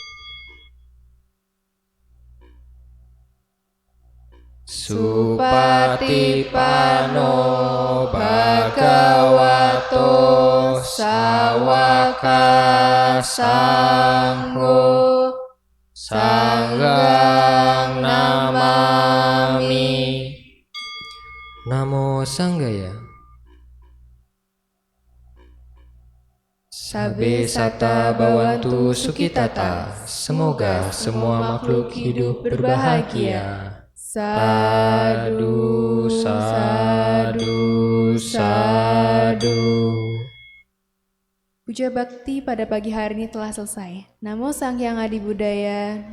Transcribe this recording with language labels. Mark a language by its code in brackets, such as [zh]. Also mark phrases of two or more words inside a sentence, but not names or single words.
[pi] Supatipano Bhagavato Sawaka Sangho Sanggang Namami. Namo Sanggaya. Sabe sata bawantu sukitata. [id] Semoga semua makhluk hidup berbahagia. [pi] Sadu, sadu, sadu. [id] Puja bakti pada pagi hari ini telah selesai. [pi] Namo Sang Hyang Adi Budaya.